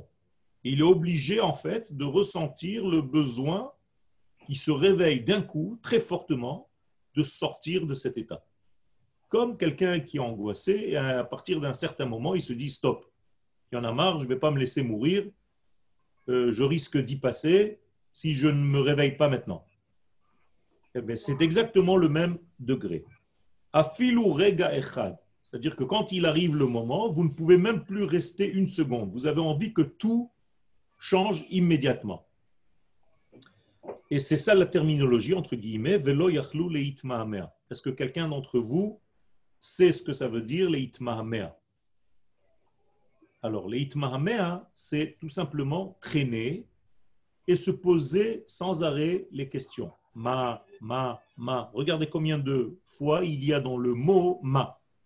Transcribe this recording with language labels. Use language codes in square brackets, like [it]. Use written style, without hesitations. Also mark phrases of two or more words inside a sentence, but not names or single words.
[fr] Il est obligé, en fait, de ressentir le besoin qui se réveille d'un coup, très fortement, de sortir de cet état. Comme quelqu'un qui est angoissé, et à partir d'un certain moment, il se dit stop. Il y en a marre, je ne vais pas me laisser mourir. Je risque d'y passer si je ne me réveille pas maintenant. Eh bien, c'est exactement le même degré. [he] אפילו רגע אחד. [fr] C'est-à-dire que quand il arrive le moment, vous ne pouvez même plus rester une seconde. Vous avez envie que tout change immédiatement. Et c'est ça la terminologie, entre guillemets, [he] ולא יכלו להתמהמה. [fr] Est-ce que quelqu'un d'entre vous sait ce que ça veut dire, [he] להתמהמה? [fr] Alors, [he] להתמהמה, [fr] c'est tout simplement traîner et se poser sans arrêt les questions. Ma. Regardez combien de fois il y a dans le mot ma.